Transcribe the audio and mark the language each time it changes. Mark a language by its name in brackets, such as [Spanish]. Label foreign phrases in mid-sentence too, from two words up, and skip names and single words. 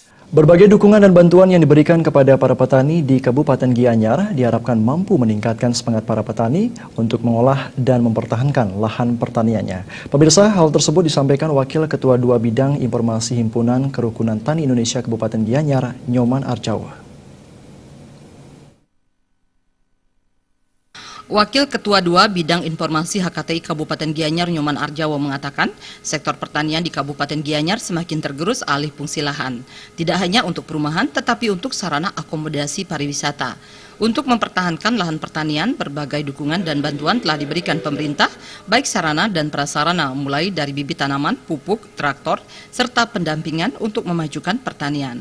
[Indonesian] Berbagai dukungan dan bantuan yang diberikan kepada para petani di Kabupaten Gianyar diharapkan mampu meningkatkan semangat para petani untuk mengolah dan mempertahankan lahan pertaniannya. Pemirsa, hal tersebut disampaikan Wakil Ketua 2 Bidang Informasi Himpunan Kerukunan Tani Indonesia Kabupaten Gianyar, Nyoman Arjawa. Wakil Ketua 2 Bidang Informasi HKTI Kabupaten Gianyar Nyoman Arjawa mengatakan, sektor pertanian di Kabupaten Gianyar semakin tergerus alih fungsi lahan. Tidak hanya untuk perumahan, tetapi untuk sarana akomodasi pariwisata. Untuk mempertahankan lahan pertanian, berbagai dukungan dan bantuan telah diberikan pemerintah, baik sarana dan prasarana, mulai dari bibit tanaman, pupuk, traktor, serta pendampingan untuk memajukan pertanian.